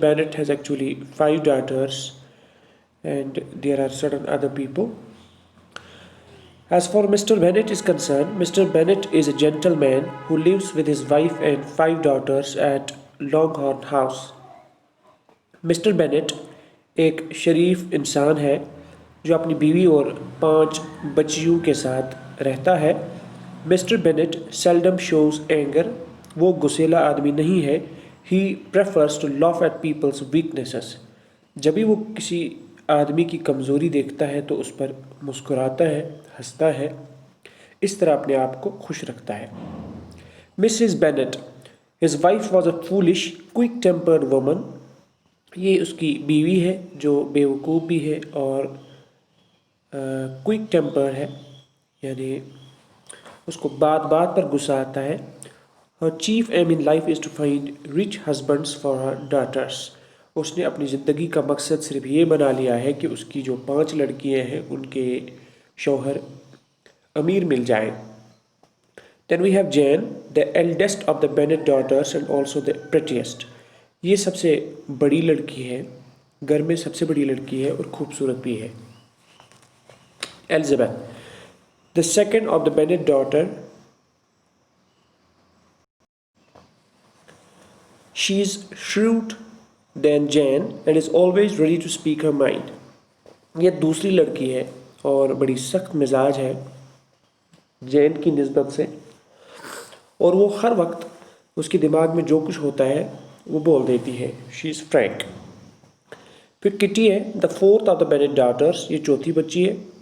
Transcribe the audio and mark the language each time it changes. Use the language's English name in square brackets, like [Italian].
[English] Bennet has actually 5 daughters, and there are certain other people. As for Mr. Bennet is concerned, Mr. Bennet is a gentleman who lives with his wife and 5 daughters at Longhorn House. Mr. [Hindi] Bennet एक शरीफ इंसान है जो अपनी बीवी और 5 बच्चियों के साथ रहता है. [English] Mr. Bennet seldom shows anger. [Hindi] वो गुस्सेला आदमी नहीं है. [English] He prefers to laugh at people's weaknesses. [Hindi] जब भी वो किसी आदमी की कमज़ोरी देखता है तो उस पर मुस्कुराता है, हंसता है, इस तरह अपने आप को खुश रखता है. [English] Mrs. Bennet, his wife was a foolish, quick-tempered woman. [Hindi] ये उसकी बीवी है जो बेवकूफ़ भी है और क्विक टेम्पर है, यानी उसको बात बात पर गुस्सा आता है. [English] Her chief aim in life is to find rich husbands for her daughters. [Hindi] उसने अपनी ज़िंदगी का मकसद सिर्फ ये बना लिया है कि उसकी जो 5 लड़कियां हैं उनके शौहर अमीर मिल जाएं. [English] Then we have Jane, the eldest of the Bennet daughters and also the prettiest. [Hindi] ये सबसे बड़ी लड़की है, घर में सबसे बड़ी लड़की है और खूबसूरत भी है. [English] Elizabeth, the second of the Bennet daughter. She is shrewd than Jane and is always ready to speak her mind. [Hindi] ये दूसरी लड़की है और बड़ी सख्त मिजाज है जैन की निस्बत से, और वो हर वक्त उसके दिमाग में जो कुछ होता है वो बोल देती है. [English] She is frank. [Hindi] फिर किटी है, [English] The fourth of the Bennet daughters. [Hindi] ये चौथी बच्ची है.